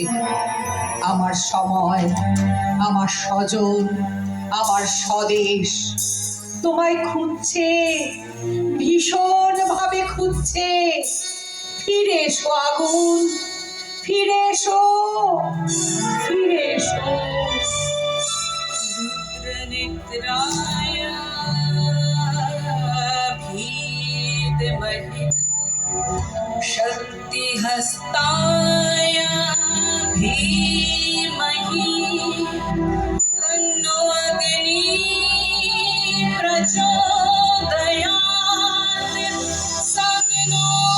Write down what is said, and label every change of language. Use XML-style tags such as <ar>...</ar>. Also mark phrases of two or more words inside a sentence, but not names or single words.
<bn>আমার সময়, আমার স্বজন, আমার স্বদেশ তোমায় খুঁজছে, ভীষণ ভাবে খুঁজছে। ফিরে এসো আগুন, ফিরে এসো, ফিরে এসো।</bn> <sa>रुद्रनिद्राय भीतमहि शक्तिहस्ताय धीमहि तन्नो अग्नि प्रचोदयात् सविनो</sa>